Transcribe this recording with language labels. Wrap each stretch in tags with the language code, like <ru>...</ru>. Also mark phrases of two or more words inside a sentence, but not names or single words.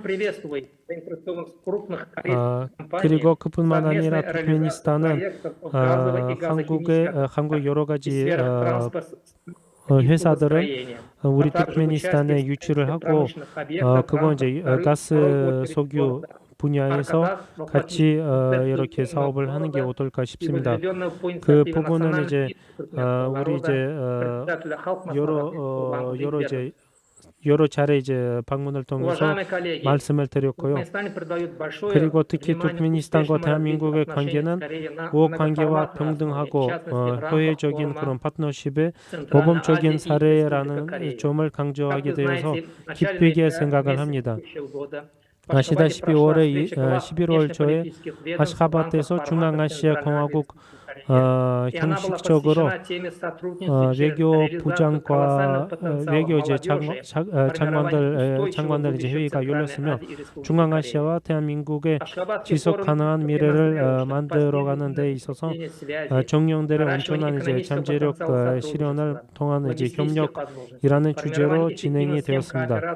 <ko>그리고 그뿐만 아니라 투르크메니스탄은 한국 여러 가지 회사들은 우리 투르크메니스탄에 유치를 하고, 그건 이제 가스 석유 분야에서 같이 이렇게 사업을 하는 게 어떨까 싶습니다. 그 부분은 이제 우리 이제 여러 이제 여러 차례 이제 방문을 통해서</ko> <ru>Уважаемые коллеги,</ru> <ko>말씀을 드렸고요.</ko> <ru>Туркменистане придает большое</ru> <ko>그리고 특히</ko> <ru>внимание</ru> <ko>투르크메니스탄과</ko> <ru>успешному</ru> <ko>대한민국의</ko> <ru>развитию</ru> <ko>관계는</ko> <ru>отношений скорее на</ru> <ko>우호 관계와</ko> <ru>многоформатной основе,</ru> <ko>평등하고</ko> <ru>в частности, в рамках</ru> <ko>효율적인</ko> <ru>форума</ru> <ko>그런 파트너십의</ko> <ru>Центральной</ru> <ko>모범적인</ko> <ru>Азии и</ru> <ko>사례라는</ko> <ru>Республика Корея.</ru> <ko>점을</ko> <ru>Как</ru> <ko>강조하게</ko> <ru>вы</ru> <ko>되어서</ko> <ru>знаете, в начале</ru> <ko>기쁘게</ko> <ru>ноября</ru> <ko>생각을</ko> <ru>месяца</ru> <ko>합니다.</ko> <ru>текущего года в Ашхабаде</ru> <ko>아시다시피</ko> <ru>прошла</ru> <ko>올해</ko> <ru>встреча глав</ru> <ko>11월 초에</ko> <ru>внешнеполитических ведомств в рамках</ru> <ko>아시가바드에서</ko> <ru>формата</ru> <ko>중앙아시아</ko> <ru>Центральной</ru> <ko>공화국</ko> <ru>Азии и Республика Корея. И она была</ru> <ko>형식적으로</ko> <ru>посвящена теме сотрудничества через</ru> <ko>외교</ko> <ru>реализацию</ru> <ko>부장과</ko> <ru>колоссального потенциала</ru> <ko>외교 이제</ko> <ru>молодежи,</ru> <ko>장관들 장관들 이제 회의가 열렸으며 중앙아시아와 대한민국의 지속 가능한 미래를 만들어가는 데 있어서 정령들의 온전한 이제 잠재력 실현을 통한 이제 협력이라는 주제로 진행이 되었습니다.</ko>